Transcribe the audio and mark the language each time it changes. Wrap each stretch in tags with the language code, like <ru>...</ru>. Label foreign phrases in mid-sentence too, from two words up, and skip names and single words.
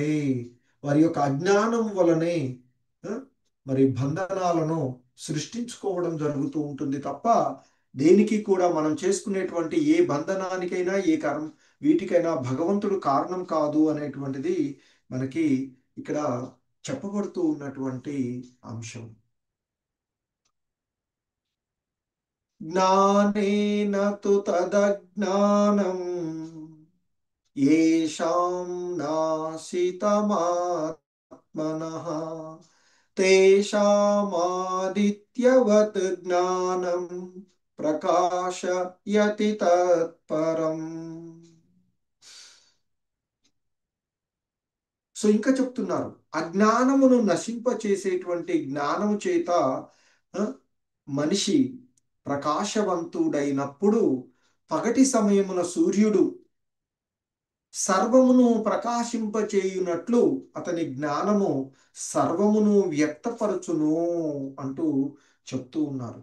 <te>వారి యొక్క అజ్ఞానం వలనే మరి బంధనాలను సృష్టించుకోవడం జరుగుతూ ఉంటుంది తప్ప దేనికి కూడా మనం చేసుకునేటువంటి ఏ బంధనానికైనా ఏ కర్మ వీటికైనా భగవంతుడు కారణం కాదు అనేటువంటిది మనకి ఇక్కడ చెప్పబడుతూ ఉన్నటువంటి అంశం.</te> <sa>జ్ఞానేన తు తదజ్ఞానం येषां नाशितमात्मनः तेषामादित्यवत् ज्ञानं ప్రకాశయతి తత్పరం.</sa> <te>సో ఇంకా చెప్తున్నారు, అజ్ఞానమును నశింపచేసేటువంటి జ్ఞానము చేత మనిషి ప్రకాశవంతుడైనప్పుడు పగటి సమయమున సూర్యుడు సర్వమును ప్రకాశింపచేయునట్లు అతని జ్ఞానము సర్వమును వ్యక్తపరచును అంటూ చెప్తూ ఉన్నారు.</te>